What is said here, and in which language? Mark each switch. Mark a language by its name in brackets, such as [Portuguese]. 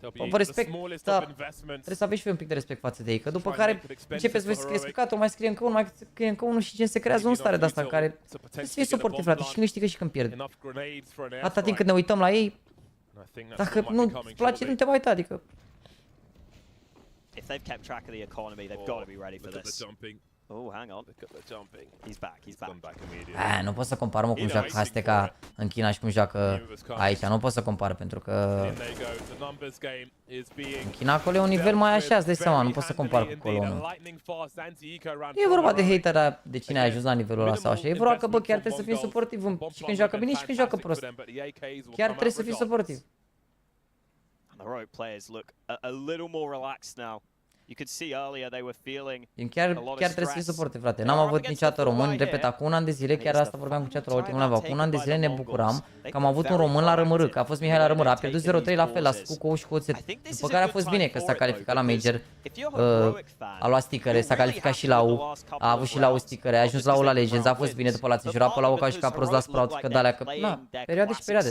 [Romanian] vă respect, dar trebuie să aveți și un pic de respect față de ei, că după care începeți voi să scrieți căcatul, mai scrie încă unul, mai scrie încă unul și gen se creează un stare de asta care trebuie să fie suportiv, frate, și când câștigă și când pierde. Atâta timp când ne uităm la ei, dacă nu-ți place, nu te mai uita, adică... [English] If they've kept track of the economy, they've got to be ready for this. Oh, hang on. He's back, he's back. [Romanian] Nu pot să compar, mă, cum joacă Azteca în China și cum joacă aici. Nu pot să compar, pentru că în China acolo e un nivel mai așa, îți dai seama, nu pot să compar cu colonul. E vorba de hater, de cine a ajuns la nivelul ăla sau așa. E vorba că, bă, chiar trebuie să fii suportiv și când joacă bine și când joacă prost. Chiar trebuie să fii suportiv. [English] The Heroic players look a little more relaxed now. You could see earlier they were feeling [Romanian] chiar trebuie să fii suportiv, frate. N-am avut niciodată români, repet, acum un an de zile, chiar asta vorbeam cu chatul la ultimul live, acum un an de zile ne bucuram că am avut un român la Rămărâ, că a fost Mihai la Rămărâ, a pierdut 0-3 la fel, la cu și cu oțet. După care a fost bine că s-a calificat la Major, a luat stickere, s-a calificat și la U, a avut și la U stickere, a ajuns la U la Legends, a fost bine, după l-ați înjurat pe la U ca și ca prost la Sprout, că de-alea, că, na, perioade și perioade.